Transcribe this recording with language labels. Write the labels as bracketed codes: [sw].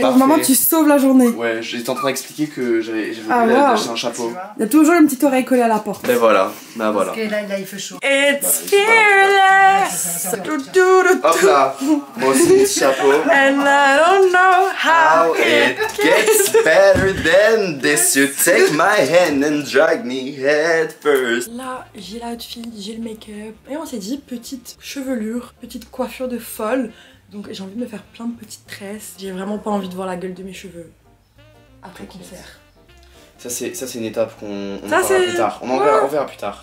[fr] Maman, tu sauves la journée. Ouais, j'étais en train d'expliquer que j'avais voulu wow. acheter un chapeau. Il y a toujours une petite oreille collée à la porte. Ben voilà, ben voilà. Parce que là, il fait chaud. [en] It's fearless. [fr] Hop là, moi aussi petit chapeau. [en] And I don't know How it gets better than this. You take my hand and drag me head first. [fr] Là, j'ai l'outfit, j'ai le make-up. Et on s'est dit, petite chevelure, petite coiffure de folle. Donc j'ai envie de me faire plein de petites tresses. J'ai vraiment pas envie de voir la gueule de mes cheveux après le concert. Ça c'est une étape qu'on Ça, verra plus tard. On verra plus tard.